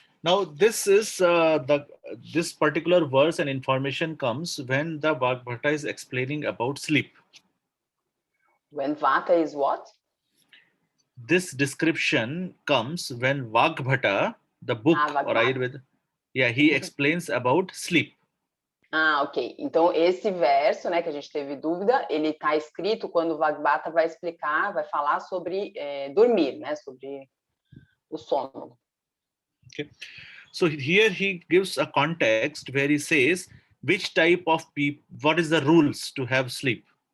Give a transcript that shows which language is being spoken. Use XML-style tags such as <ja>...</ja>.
<en>Now this is this particular verse and information comes when the Bhagavata is explaining about sleep. When Vata is what? This description comes when Vagbhata, the book or Ayurveda, he explains about sleep. Ok.</en> <pt>Então, esse verso, né, que a gente teve dúvida, ele está escrito quando o Vagbhata vai explicar, vai falar sobre dormir, né, sobre o sono.</pt> <en>Okay. So here he gives a context where he says which type of people, what is the rules to have sleep.</en>